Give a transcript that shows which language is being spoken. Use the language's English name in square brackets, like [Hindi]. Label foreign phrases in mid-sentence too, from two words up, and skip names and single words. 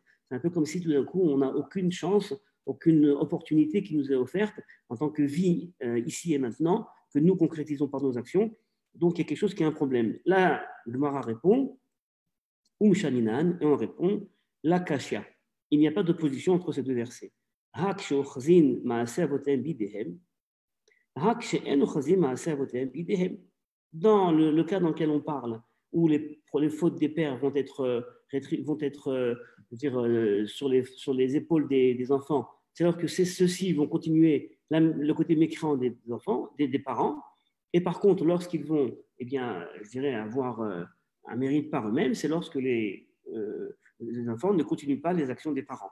[French] C'est un peu comme si tout d'un coup, on n'a aucune chance, aucune opportunité qui nous est offerte en tant que vie ici et maintenant, que nous concrétisons par nos actions. Donc, il y a quelque chose qui est un problème. Là, le Gemara répond, Shaninan, et on répond, la Kashia. Il n'y a pas d'opposition entre ces deux versets. [Hebrew] רק שאוחזין מעשה אבותיהם בידיהם, רק שאין אוחזין מעשה אבותיהם בידיהם. [French] Dans le cas dans lequel on parle, où les fautes des pères vont être sur les épaules des enfants, c'est alors que ceux-ci vont continuer le côté mécréant des enfants, des parents, et par contre, lorsqu'ils vont, eh bien, je dirais, avoir un mérite par eux-mêmes, c'est lorsque les enfants ne continuent pas les actions des parents.